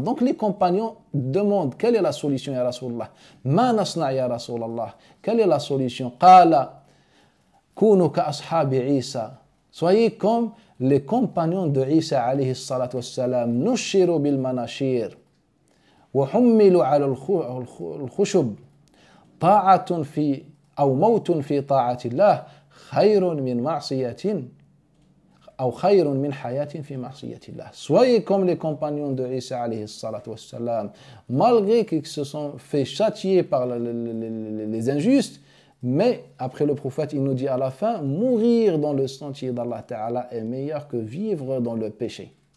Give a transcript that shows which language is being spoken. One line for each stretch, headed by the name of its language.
French: Donc, les compagnons demandent quelle est la solution,
Arabic: يا رسول الله. ما نصنع يا رسول الله.
French: Quelle est la solution?
Arabic: قال كونوا كأصحاب عيسى.
French: Soyez comme les compagnons de Isa
Arabic: عليه الصلاة والسلام. نشروا بالمناشير وحملوا على الخشب. طاعة في أو موت في طاعة الله خير من معصية أو خير من حياة في معصية الله.
French: Soyez comme les compagnons de Isa
Arabic: alayhi salatu wassalam,
French: malgré qu'ils se sont fait châtier par les injustes, mais après le prophète il nous dit à la fin, mourir dans le sentier d'Allah Ta'ala est meilleur que vivre dans le péché.